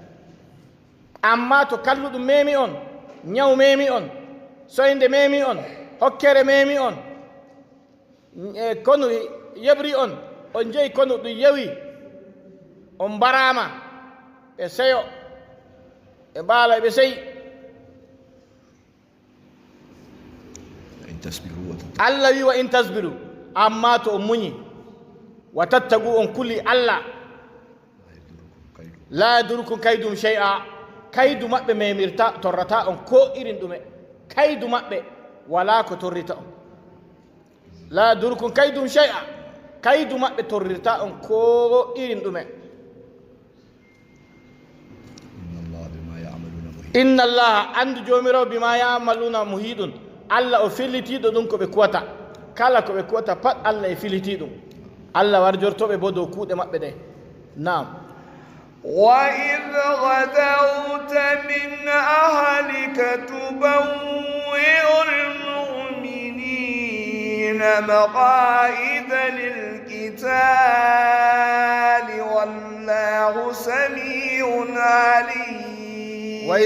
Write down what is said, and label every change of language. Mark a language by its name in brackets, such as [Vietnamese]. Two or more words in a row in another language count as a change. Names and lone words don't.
[Fula] amma to kalluɗum memi on ñaw memi on soyde memi on hokkere memi on konu yebri on jeyi konu ɗum yewi on barama ɓe seyo ɓe mbaala ɓe seyi [Arabic] إن تصبروا [Fula] allah wi [Arabic] وإن تصبروا [Fula] amma to on muñi [Arabic] وتتقوا [Fula] on kuli allah [Arabic] لا يضركم كيدهم شيئا [Fula] kaydu maɓɓe memirta torrata on ko irin ɗume kaydu maɓɓe wala ko torrita on [Arabic] لا يضركم كيدهم شيئا [Fula] kaydu maɓɓe torrirta on ko irin ɗume [Arabic] إن الله [Fula] andu jomirawo [Arabic] بما يعملون [Fula] muhiɗum allah o fillitiɗo ɗum ko ɓe kuwata kala ko ɓe kuwata pat allah e filliti ɗum allah warjortoɓe bo dow kuuɗe maɓɓe ɗe nam [Arabic] وإذ غدوت من أهلك تبوئ المؤمنين مقاعد للقتال والله سميع عليم